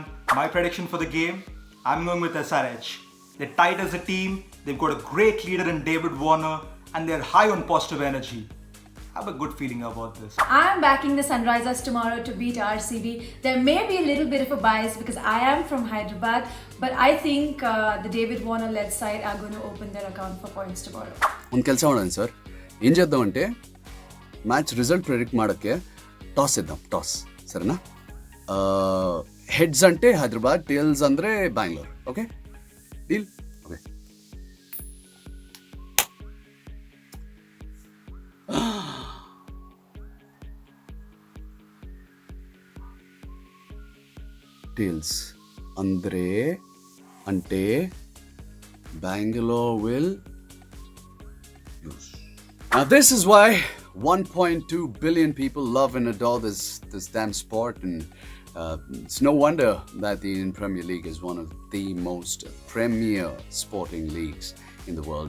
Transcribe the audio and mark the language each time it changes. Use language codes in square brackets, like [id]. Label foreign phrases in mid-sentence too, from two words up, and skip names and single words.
[en] My prediction for the game, I'm going with SRH. They're tight as a team, they've got a great leader in David Warner, and they're high on positive energy. I have a good feeling about this. I'm backing the Sunrisers tomorrow to beat RCB. There may be a little bit of a bias because I am from Hyderabad, but I think the David Warner led side are going to open their account for points tomorrow. [kn] ಒಂದು ಕೆಲಸ ಮಾಡೋಣ ಸರ್, ಏನು చేద్దామంటే [en] match result predict [kn] ಮಾಡೋಕ್ಕೆ ಟಾಸ್ ಇದ್దాం, ಟಾಸ್ ಸರಿನಾ? [te] ಹೆಡ್ಸ್ అంటే హైదరాబాద్, టేల్స్ ಅಂದರೆ బ్యాంగ్లూర్. [en] okay deal? [te] ఓకే. టేల్స్ అంటే [en] Bangalore will lose. Now this is why 1.2 billion people love and adore this damn sport, and it's no wonder that the Indian Premier League is one of the most premier sporting leagues in the world.